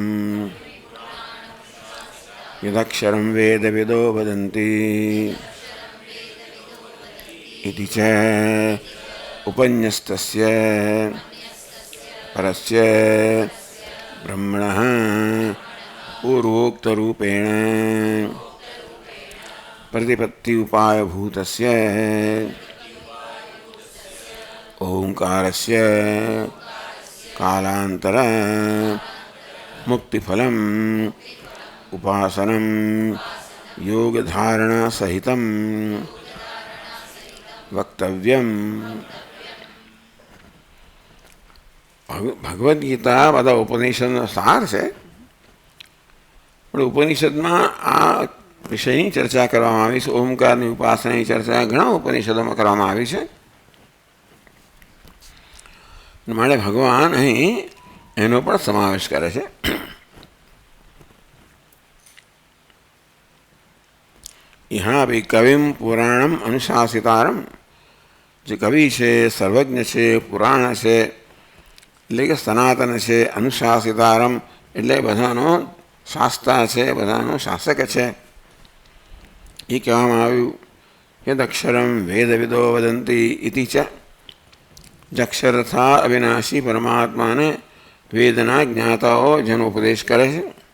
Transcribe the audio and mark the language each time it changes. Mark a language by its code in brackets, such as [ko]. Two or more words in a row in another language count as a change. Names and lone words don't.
[sa] યદક્ષરમ વેદ વિદો વદંતી ઇતિ ચ ઉપન્યસ્તસ્ય પરસ્ય બ્રહ્મણઃ પૂર્વોક્તરૂપેણ પ્રતિપત્તિ ઉપાયભૂતસ્ય ઓંકારસ્ય कालांतर मुक्तिफलम उपासनम योग धारणा सहितम वक्तव्यम। [gu] ભગવદ્ ગીતા બધા ઉપનિષદનો સાર છે, પણ ઉપનિષદમાં આ વિષયની ચર્ચા કરવામાં આવી છે. ઓમકારની ઉપાસનાની ચર્ચા ઘણા ઉપનિષદોમાં કરવામાં આવી છે. માટે ભગવાન અહીં એનો પણ સમાવેશ કરે છે. [hi] यहाँ भी [sa] कविम पुराणम अनुशासितारम, [gu] જે કવિ છે, સર્વજ્ઞ છે, પુરાણ છે, એટલે કે સનાતન છે, અનુશાસિતારમ એટલે બધાનો શાસ્તા છે, બધાનો શાસક છે. એ કહેવામાં આવ્યું [sa] યદક્ષરમ વેદવિદો વદંતી ઇતિ ચ, [gu] જક્ષર તથા અવિનાશી પરમાત્માને વેદના જ્ઞાતાઓ જેનો ઉપદેશ કરે છે.